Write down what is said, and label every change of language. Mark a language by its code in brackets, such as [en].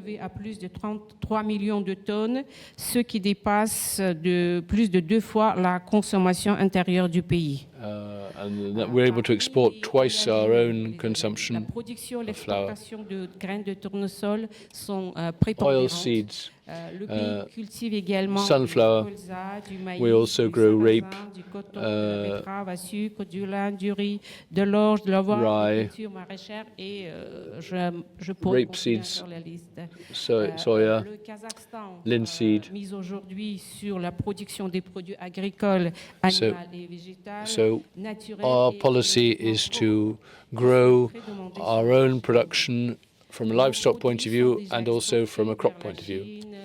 [fr] À plus de 33 millions de tonnes, ce qui dépasse de plus de 2 fois la consommation intérieure du pays. [en] And that we're able to export twice our own consumption of flour. [fr] L'exportation de graines de tournesol sont prépondérantes. [en] Oil seeds, [fr] le pays cultive également [en] sunflower. [fr] du colza, du maïs, [en] We also grow rape, [fr] du coton, de la betterave à sucre, du lin, du riz, de l'orge, de l'avoine, de la culture maraîchère et je pourrais continuer sur la liste. [en] Soya, [fr] Le Kazakhstan [en] linseed. [fr] mise aujourd'hui sur la production des produits agricoles, animaux et végétaux. [en] So our policy is to grow our own production from a livestock point of view and also from a crop point of view.